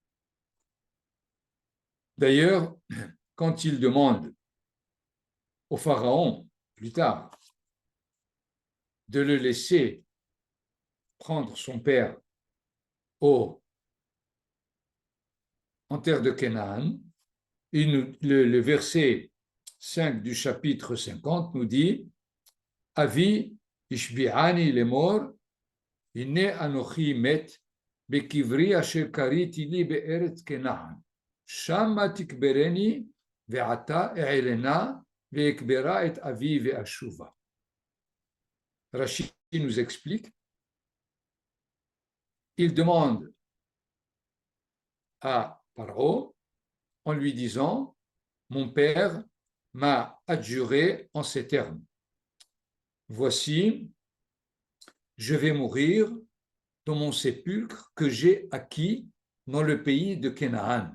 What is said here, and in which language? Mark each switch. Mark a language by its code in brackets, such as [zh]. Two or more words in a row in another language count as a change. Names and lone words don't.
[fr] D'ailleurs, quand il demande au Pharaon, plus tard, de le laisser prendre son père en terre de Canaan, le verset 5 du chapitre 50 nous dit « [he] אבי השביעני לאמר, הנה אנכי מת, בקברי אשר כריתי לי בארץ כנען, שמה תקברני ועתה אעלה נא ואקברה את אבי ואשובה. [fr] » Rashi nous explique, il demande à Paro en lui disant « Mon père m'a adjuré en ces termes. Voici, je vais mourir dans mon sépulcre que j'ai acquis dans le pays de Canaan.